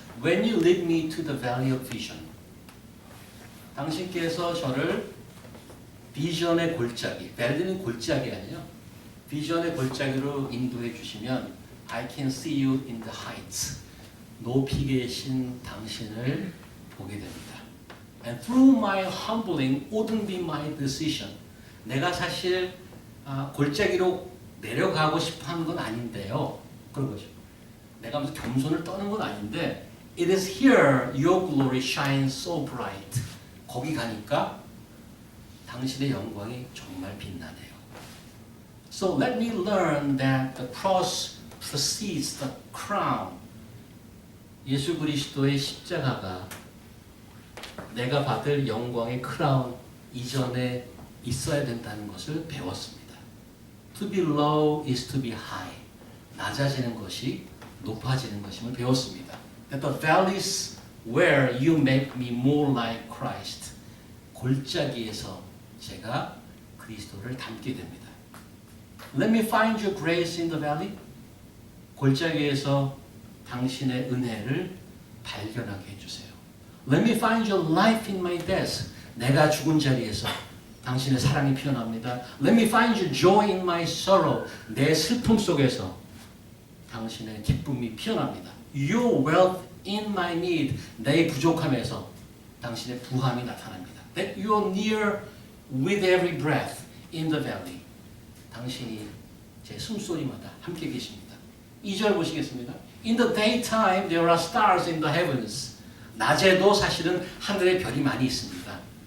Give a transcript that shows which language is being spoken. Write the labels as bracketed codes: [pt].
[en] When you lead me to the valley of vision. [ko] 당신께서 저를 비전의 골짜기, valley는 골짜기 아니에요. 비전의 골짜기로 인도해 주시면 [en] I can see you in the heights. [ko] 높이 계신 당신을 보게 됩니다. [en] And through my humbling wouldn't be my decision. [ko] 내가 사실 골짜기로 내려가고 싶어 하는 건 아닌데요. 그런 거죠. 내가 무슨 겸손을 떠는 건 아닌데 [en] It is here your glory shines so bright. [ko] 거기 가니까 당신의 영광이 정말 빛나네요. [en] So let me learn that the cross precedes the crown. [ko] 예수 그리스도의 십자가가 내가 받을 영광의 크라운 이전에 있어야 된다는 것을 배웠습니다. [en] To be low is to be high. [ko] 낮아지는 것이 높아지는 것임을 배웠습니다. [en] That the valleys where you make me more like Christ. [ko] 골짜기에서 제가 그리스도를 닮게 됩니다. [en] Let me find your grace in the valley. [ko] 골짜기에서 당신의 은혜를 발견하게 해주세요. [en] Let me find your life in my death. [ko] 내가 죽은 자리에서 당신의 사랑이 피어납니다. [en] Let me find your joy in my sorrow. [ko] 내 슬픔 속에서 당신의 기쁨이 피어납니다. [en] Your wealth in my need. [ko] 내 부족함에서 당신의 부함이 나타납니다. [en] That you are near with every breath in the valley. [ko] 당신이 제 숨소리마다 함께 계십니다. 2절 보시겠습니다. [en] In the daytime there are stars in the heavens. [ko] 낮에도 사실은 하늘에 별이 많이 있습니다.